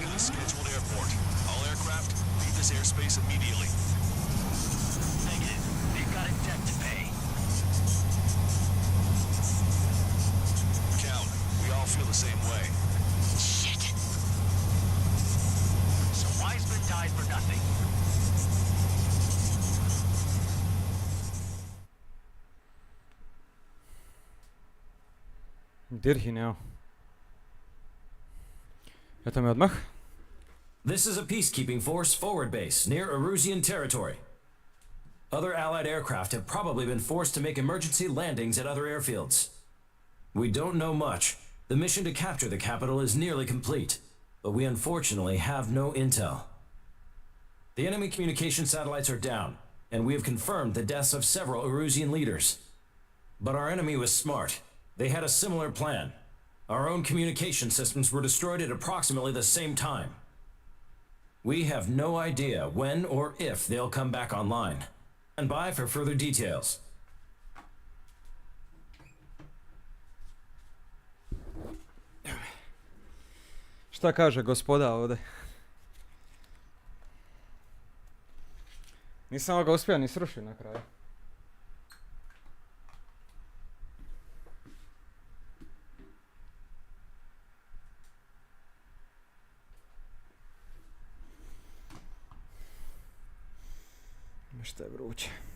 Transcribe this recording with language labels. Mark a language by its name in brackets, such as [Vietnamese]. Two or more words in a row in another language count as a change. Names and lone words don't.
[English] to the scheduled airport. All aircraft, leave this airspace immediately. Negative. They've got a debt to pay. Count, we all feel the same way. Shit. So Weissman died for nothing. [Croatian] Dirhin, evo. Eto me odmah. [English] This is a peacekeeping force forward base near Erusian territory. Other Allied aircraft have probably been forced to make emergency landings at other airfields. We don't know much. The mission to capture the capital is nearly complete. but we unfortunately have no intel. The enemy communication satellites are down, and we have confirmed the deaths of several Erusian leaders. But our enemy was smart. They had a similar plan. Our own communication systems were destroyed at approximately the same time. We have no idea when or if they'll come back online. Stand by for further details. [Croatian] Šta kaže gospoda ovdje? Nisam ga uspio ni srušiti na kraju. Što je vruće.